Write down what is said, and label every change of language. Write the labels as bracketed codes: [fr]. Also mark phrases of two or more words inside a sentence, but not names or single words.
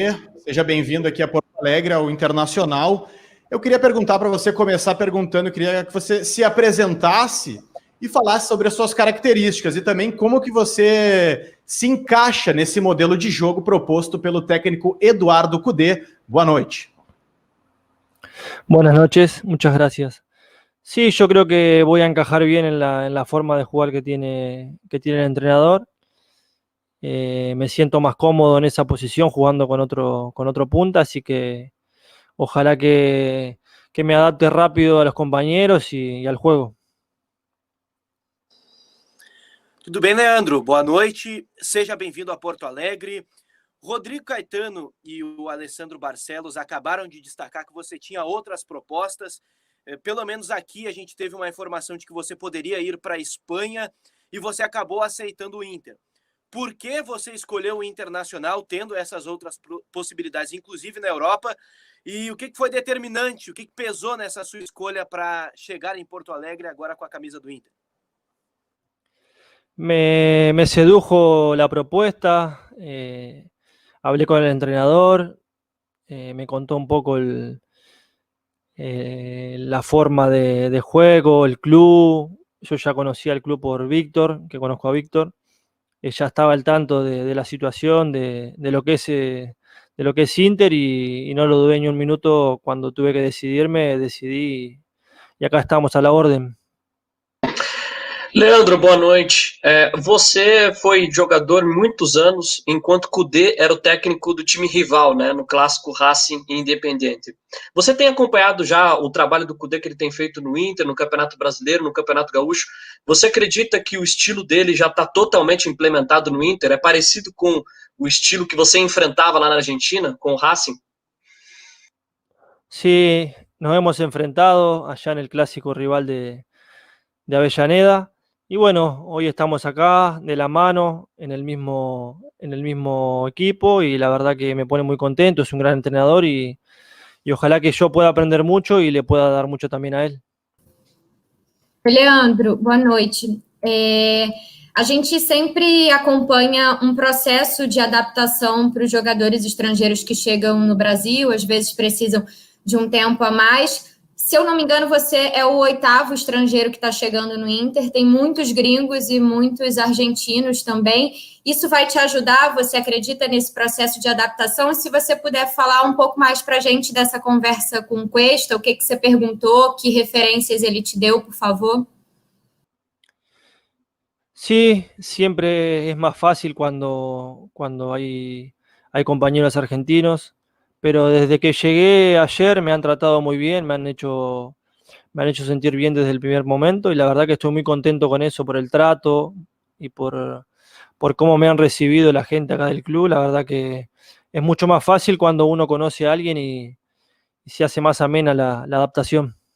[pt] Seja bem-vindo aqui a Porto Alegre, ao Internacional. Eu queria perguntar para você, começar perguntando, eu queria que você se apresentasse e falasse sobre as suas características e também como que você se encaixa nesse modelo de jogo proposto pelo técnico Eduardo Cudê. Boa noite. [es] Buenas noches, muchas gracias. Sí, yo creo que voy a encajar bien en la forma de jugar que tiene el entrenador. Me siento más cómodo en esa posición jugando con otro punta, así que ojalá que me adapte rápido a los compañeros y al juego. [pt] Tudo bem, Leandro? Boa noite, seja bem-vindo a Porto Alegre. Rodrigo Caetano e o Alessandro Barcelos acabaram de destacar que você tinha outras propostas. Pelo menos aqui a gente teve uma informação de que você poderia ir para a Espanha e você acabou aceitando o Inter. Por que você escolheu o Internacional tendo essas outras possibilidades, inclusive na Europa? E o que foi determinante, o que pesou nessa sua escolha para chegar em Porto Alegre agora com a camisa do Inter? [es] Me sedujo la propuesta, hablé con el entrenador, me contó un poco la forma de juego, el club. Yo ya conocía el club por Víctor, que conozco a Víctor. Ya estaba al tanto de la situación, de lo que es Inter y no lo dudé ni un minuto. Cuando tuve que decidirme, decidí y acá estamos a la orden. [pt] Leandro, boa noite. Você foi jogador muitos anos, enquanto Cudê era o técnico do time rival, né, no clássico Racing e Independente. Você tem acompanhado já o trabalho do Cudê que ele tem feito no Inter, no Campeonato Brasileiro, no Campeonato Gaúcho? Você acredita que o estilo dele já está totalmente implementado no Inter? É parecido com o estilo que você enfrentava lá na Argentina, com o Racing? [es] Sí, nos hemos enfrentado allá en el clásico rival de Avellaneda. Y bueno, hoy estamos acá de la mano en el mismo equipo y la verdad que me pone muy contento, es un gran entrenador y ojalá que yo pueda aprender mucho y le pueda dar mucho también a él. [pt] Leandro, boa noite. A gente sempre acompanha um processo de adaptação para os jogadores estrangeiros que chegam no Brasil, às vezes precisam de um tempo a mais. Se eu não me engano, você é o 8º estrangeiro que está chegando no Inter, tem muitos gringos e muitos argentinos também. Isso vai te ajudar? Você acredita nesse processo de adaptação? E se você puder falar um pouco mais para a gente dessa conversa com o Cuesta, o que você perguntou, que referências ele te deu, por favor? [es] Sí, siempre es más fácil cuando hay compañeros argentinos. Pero desde que llegué ayer me han tratado muy bien, me han hecho sentir bien desde el primer momento y la verdad que estoy muy contento con eso, por el trato y por cómo me han recibido la gente acá del club. La verdad que es mucho más fácil cuando uno conoce a alguien y se hace más amena la adaptación.